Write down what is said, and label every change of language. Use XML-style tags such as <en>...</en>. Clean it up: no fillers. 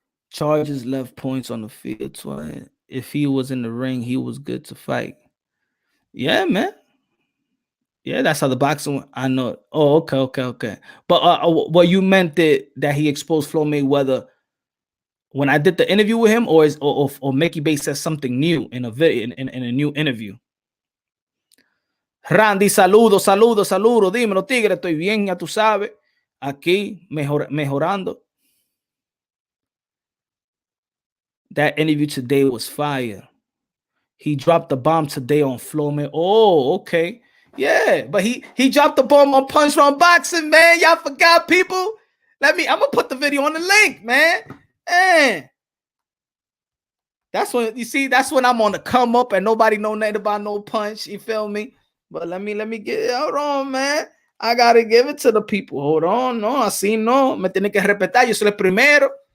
<en>Charges left points on the field. So if he was in the ring, he was good to fight. Yeah, man. Yeah, that's how the boxing. I know. Oh, okay. But what you meant that he exposed Floyd Mayweather when I did the interview with him, or Mickey Bay says something new in a video in a new interview?</en> <es>Randy, saludos. Dímelo, tigre, estoy bien, ya tú sabes. Aquí mejorando.</es> <en>That interview today was fire. He dropped the bomb today on Floyd. Oh, okay. Yeah, but he dropped the bomb on Punch From Boxing, man. Y'all forgot, people. I'm gonna put the video on the link, man. That's when I'm on the come up and nobody know nothing about no Punch. You feel me? But let me get hold on, man. I gotta give it to the people. Hold on, no,</en> <es>así no. Me tiene que respetar. Yo soy el primero.</es>